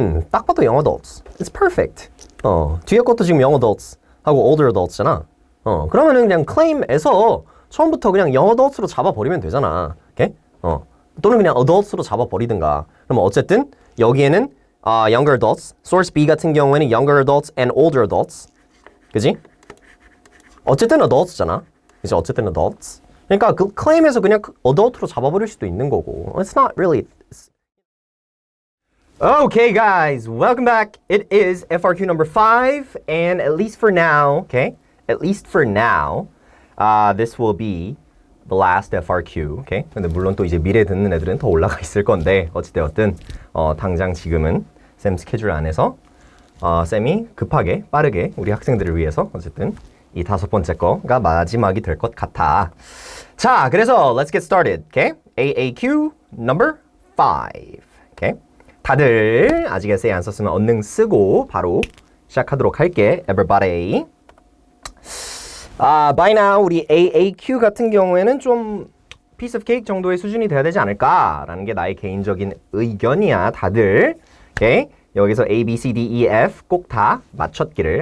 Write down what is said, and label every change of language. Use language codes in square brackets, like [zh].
[ko] 딱 봐도 young adults. [en] It's perfect. [ko] 뒤에 것도 지금 young adults 하고 older adults잖아. 그러면은 그냥 claim에서 처음부터 그냥 young adults로 잡아버리면 되잖아. 오케이? 또는 그냥 adults로 잡아버리든가. 그럼 어쨌든 여기에는 younger adults, source B 같은 경우에는 younger adults and older adults. 그지? 어쨌든 adults잖아. 그치? 어쨌든 adults. 그러니까 그 claim에서 그냥 adult로 잡아버릴 수도 있는 거고. [en] It's not really... Okay, guys, welcome back. It is FRQ number 5, and at least for now, okay? At least for now, this will be the last FRQ, okay? [ko] 근데 물론 또 이제 미래 듣는 애들은 더 올라가 있을 건데 어찌되었든 당장 지금은 쌤 스케줄 안에서 쌤이 급하게 빠르게 우리 학생들을 위해서 어쨌든 이 5번째 거가 마지막이 될 것 같아. 자, 그래서 [en] let's get started, okay? AAQ number 5, okay? [ko] 다들 아직 에세이 안 썼으면 얼른 쓰고 바로 시작하도록 할게. [en] Everybody. [ko] By now 우리 AAQ 같은 경우에는 좀 [en] piece of cake [ko] 정도의 수준이 돼야 되지 않을까라는 게 나의 개인적인 의견이야. 다들. 오케이? 여기서 A, B, C, D, E, F 꼭 다 맞췄기를.